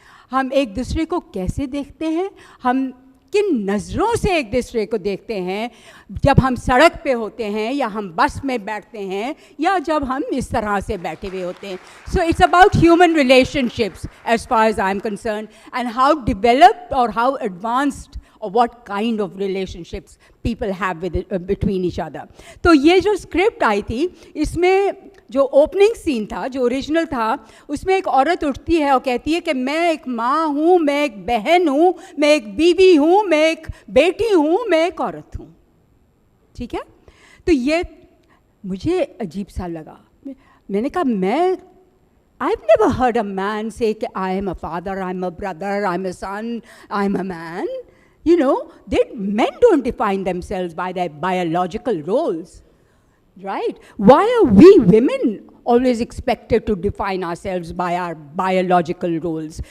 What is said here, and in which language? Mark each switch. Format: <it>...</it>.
<hi>हम एक दूसरे को कैसे देखते हैं, हम किन नज़रों से एक दूसरे को देखते हैं जब हम सड़क पे होते हैं या हम बस में बैठते हैं या जब हम इस तरह से बैठे हुए होते हैं.</hi> <en>So it's about human relationships as far as I'm concerned, and how developed or how advanced or what kind of relationships people have with between each other.</en> <hi>तो ये जो स्क्रिप्ट आई थी, इसमें जो ओपनिंग सीन था, जो original था, उसमें एक औरत उठती है और कहती है कि मैं एक माँ हूँ, मैं एक बहन हूँ, मैं एक बीवी हूँ, मैं एक बेटी हूँ, मैं एक औरत हूँ. ठीक है, तो ये मुझे अजीब सा लगा.</hi> <en>मैंने कहा I've never heard a man say कि I am a father, I'm a brother, I'm a son, I'm a man. You know, men don't define themselves by their biological roles. Right? Why are we women always expected to define ourselves by our biological roles?</en>